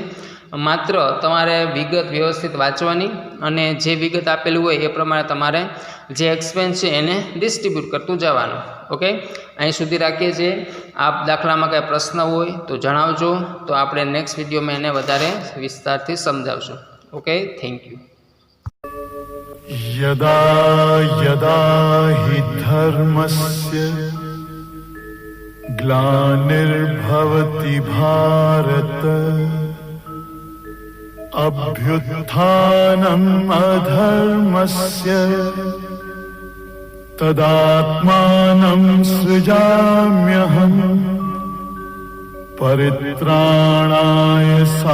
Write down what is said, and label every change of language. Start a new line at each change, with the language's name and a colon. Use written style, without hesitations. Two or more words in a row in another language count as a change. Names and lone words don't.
Gujarati: માત્ર તમારે વિગત વ્યવસ્થિત વાંચવાની અને જે વિગત આપેલી હોય એ પ્રમાણે તમારે જે એક્સપેન્સ છે એને ડિસ્ટ્રીબ્યુટ કરતું જવાનું. ઓકે, અહીં સુધી રાખીએ છીએ. આપ દાખલામાં કાંઈ પ્રશ્ન હોય તો જણાવજો, તો આપણે નેક્સ્ટ વિડીયોમાં એને વધારે વિસ્તારથી સમજાવશું.
English: Okay, thank you.
Sanskrit: यदा यदा हि धर्मस्य ग्लानिर्भवति भारत अभ्युत्थानम् अधर्मस्य तदात्मानं सृजाम्यहम् परित्राणाय